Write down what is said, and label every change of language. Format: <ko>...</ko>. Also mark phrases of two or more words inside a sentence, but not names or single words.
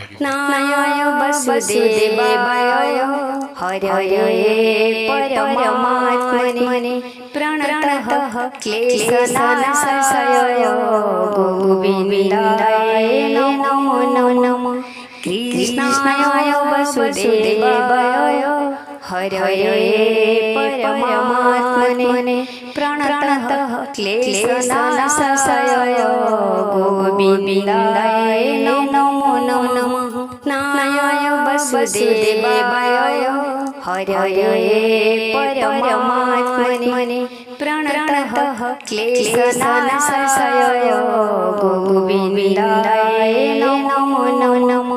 <sa>ନାରାୟଣ ବସୁଦେବାୟ ହରये ପରମାତ୍ମନେ ପ୍ರಣତଃ କ୍ଲେଶନାଶାୟ ଗୋବିନ୍ଦାୟ ନମୋ ନମଃ। କୃଷ୍ଣାୟ ବସୁଦେବାୟ हरये परमात्मने प्रणतः क्लेशनाशाय गोविन्दाय नमो नमः। नारायण वसुदेवाय हरये परमात्मने प्रणतः क्लेशनाशाय गोविन्दाय नमो नमः।</sa>